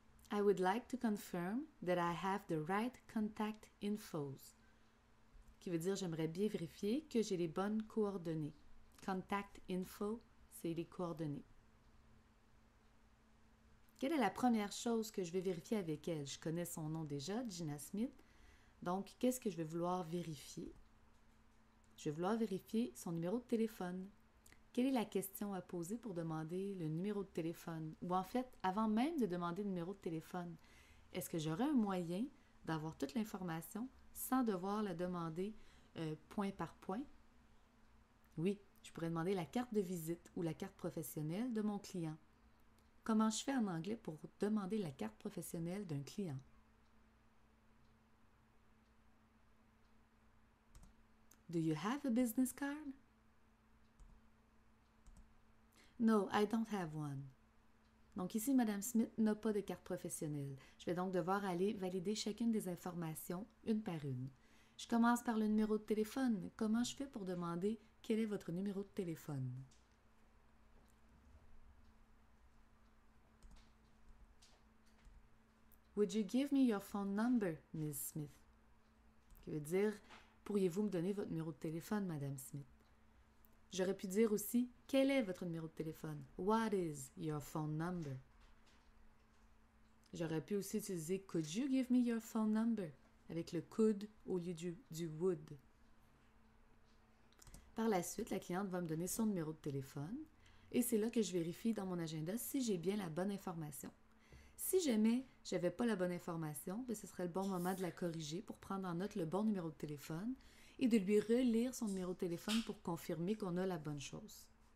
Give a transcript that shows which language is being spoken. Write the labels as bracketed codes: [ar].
[en] I would like to confirm that I have the right contact infos. [fr] Qui veut dire j'aimerais bien vérifier que j'ai les bonnes coordonnées. Contact info, c'est les coordonnées. Quelle est la première chose que je vais vérifier avec elle? Je connais son nom déjà, Gina Smith. Donc, qu'est-ce que je vais vouloir vérifier? Je vais vouloir vérifier son numéro de téléphone. Quelle est la question à poser pour demander le numéro de téléphone? Ou en fait, avant même de demander le numéro de téléphone, est-ce que j'aurai un moyen d'avoir toute l'information sans devoir la demander point par point? Oui, je pourrais demander la carte de visite ou la carte professionnelle de mon client. Comment je fais en anglais pour demander la carte professionnelle d'un client? [en] Do you have a business card? No, I don't have one. [fr] Donc ici, Madame Smith n'a pas de carte professionnelle. Je vais donc devoir aller valider chacune des informations une par une. Je commence par le numéro de téléphone. Comment je fais pour demander quel est votre numéro de téléphone? [en] Would you give me your phone number, Miss Smith? [fr] Qui veut dire, pourriez-vous me donner votre numéro de téléphone, Madame Smith? J'aurais pu dire aussi, quel est votre numéro de téléphone? [en] What is your phone number? [fr] J'aurais pu aussi utiliser [en] Could you give me your phone number? [fr] Avec le could au lieu du would. Par la suite, la cliente va me donner son numéro de téléphone et c'est là que je vérifie dans mon agenda si j'ai bien la bonne information. Si jamais je n'avais pas la bonne information, ce serait le bon moment de la corriger pour prendre en note le bon numéro de téléphone et de lui relire son numéro de téléphone pour confirmer qu'on a la bonne chose.